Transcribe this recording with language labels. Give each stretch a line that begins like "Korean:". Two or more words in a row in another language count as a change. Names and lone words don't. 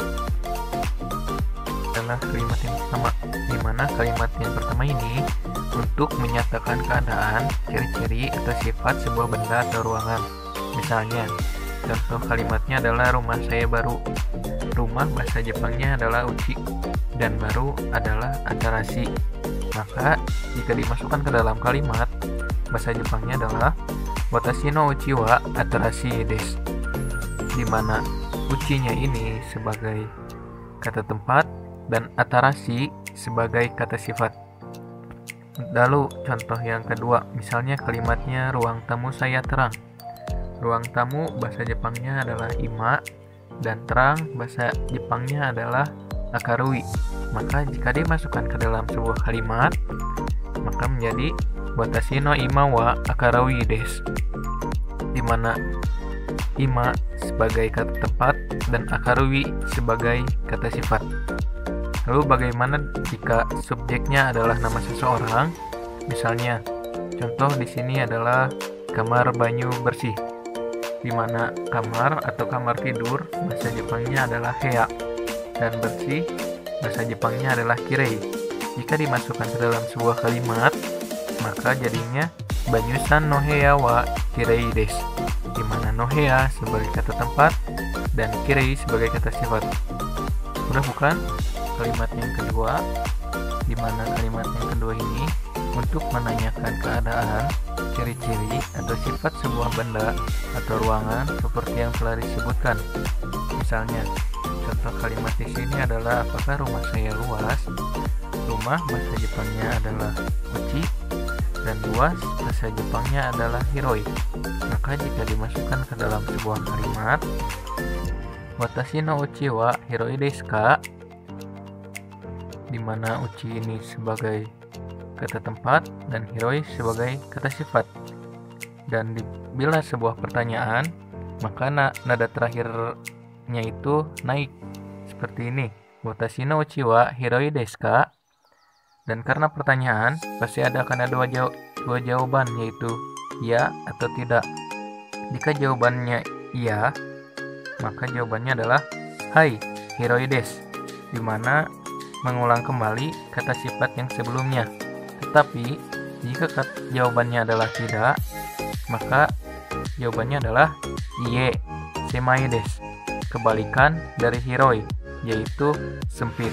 Indonesian: Adalah kalimat yang pertama, di mana kalimat yang pertama ini untuk menyatakan keadaan, ciri-ciri atau sifat sebuah benda atau ruangan. Misalnya, contoh kalimatnya adalah rumah saya baru. Rumah bahasa Jepangnya adalah uchi dan baru adalah atarashi. Maka jika dimasukkan ke dalam kalimat, bahasa Jepangnya adalah
Japanese: 私の家は新しいです,
Indonesian: di mana uchinya ini sebagai kata tempat dan atarashi sebagai kata sifat. Lalu contoh yang kedua, misalnya kalimatnya ruang tamu saya terang. Ruang tamu bahasa Jepangnya adalah ima dan terang bahasa Jepangnya adalah akarui. Maka jika dimasukkan ke dalam sebuah kalimat, maka menjadi
Japanese: 私の居間は明るいです,
Indonesian: di mana ima sebagai kata tempat dan akarui sebagai kata sifat. Lalu bagaimana jika subjeknya adalah nama seseorang? Misalnya, contoh di sini adalah kamar banyu bersih, di mana kamar atau kamar tidur bahasa Jepangnya adalah hea, dan bersih bahasa Jepangnya adalah kirei. Jika dimasukkan ke dalam sebuah kalimat, maka jadinya
Japanese: バニュさんの部屋はきれいです,
Indonesian: di mana
Japanese: の部屋
Indonesian: sebagai kata tempat dan kirei sebagai kata sifat. Sudah bukan? Kalimat yang kedua, di mana kalimat yang kedua ini untuk menanyakan keadaan, ciri-ciri atau sifat sebuah benda atau ruangan seperti yang telah disebutkan. Misalnya, contoh kalimat di sini adalah apakah rumah saya luas? Rumah bahasa Jepangnya adalah uchi dan luas bahasa Jepangnya adalah hiroi. Maka jika dimasukkan ke dalam sebuah kalimat,
Japanese: 私の家は広いですか,
Indonesian: di mana uchi ini sebagai kata tempat dan hiroi sebagai kata sifat. Dan bila sebuah pertanyaan, maka nada terakhirnya itu naik seperti ini,
Japanese: 私の家は広いですか.
Indonesian: Dan karena pertanyaan, pasti akan ada dua jawaban, yaitu ya atau tidak. Jika jawabannya iya, maka jawabannya adalah
Japanese: はい広いです,
Indonesian: di mana mengulang kembali kata sifat yang sebelumnya. Tetapi jika jawabannya adalah tidak, maka jawabannya adalah
Japanese: いいえ狭いです,
Indonesian: kebalikan dari hiroi, yaitu sempit.